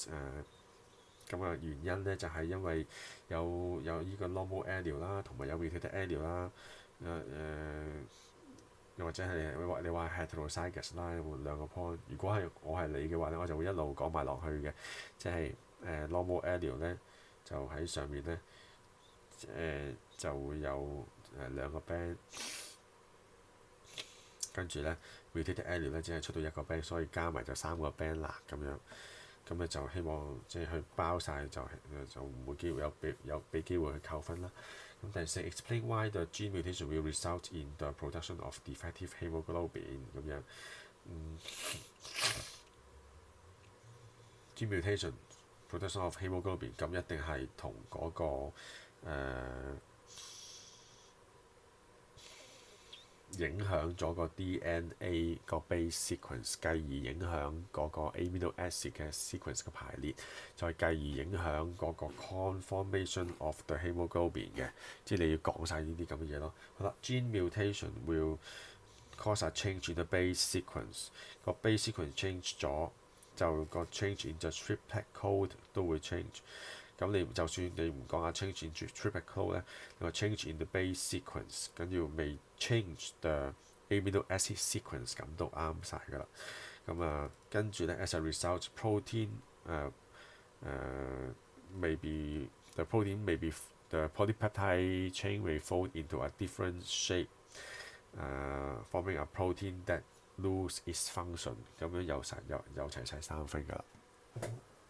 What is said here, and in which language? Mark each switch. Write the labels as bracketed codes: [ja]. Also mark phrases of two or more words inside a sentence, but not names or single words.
[yue] 咁啊原因咧就係因為有呢個 [en] normal allele [yue] 啦，同埋有 [en] mutated allele [yue] 啦，又或者係你話 heterozygous 啦，有兩個 point。如果係我係你嘅話咧，我就會一路講埋落去嘅，即係 [en] normal allele [yue] 咧就喺上面咧就會有2個 band， 跟住咧 [en] mutated allele [yue] 咧只係出到1個 band， 所以加埋就3個 band 啦咁樣。咁咧就希望即係去包晒，就唔會俾機會去扣分啦。 [en] 咁第4 explain why the gene mutation will result in the production of defective hemoglobin [yue] 咁樣。 [en] gene mutation production of hemoglobin [yue] 咁一定係同嗰個影響咗個 DNA 個 [en] base sequence， [yue] 繼而影響嗰個 [en] amino acid [yue] 嘅 sequence 嘅排列，再繼而影響嗰個 [en] conformation of the hemoglobin [yue] 嘅，即係你要講晒呢啲咁嘅嘢咯。 [en] 好啦 ，gene mutation will cause a change in the base sequence， 個 base sequence change [yue] 咗，就個 [en] change in the triplet code [yue] 都會 [en] change。 [yue] 咁你就算你唔講下 [en] change in triplet code [yue] 咧，你話 [en] change in the base sequence， [yue] 跟住未 [en] change the amino acid sequence， [yue] 咁都啱晒㗎啦。 [en] 咁跟住咧 as a result protein maybe the protein maybe the polypeptide chain may fold into a different shape， forming a protein that lose its function。 [yue] 咁樣有齊晒3分㗎啦。